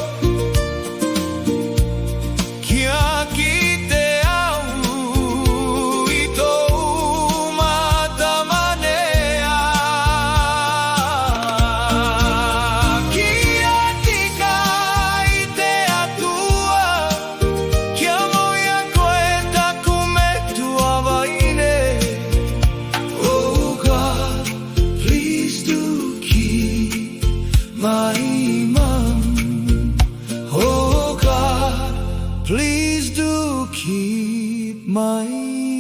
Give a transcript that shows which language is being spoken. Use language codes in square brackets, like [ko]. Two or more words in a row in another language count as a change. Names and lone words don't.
[rar] kia kite au I tou mata manea, kia tika I te atua, kia mauia koe taku me tua vaine. [en] Oh God, please do keep my mom. Oh God, please do keep my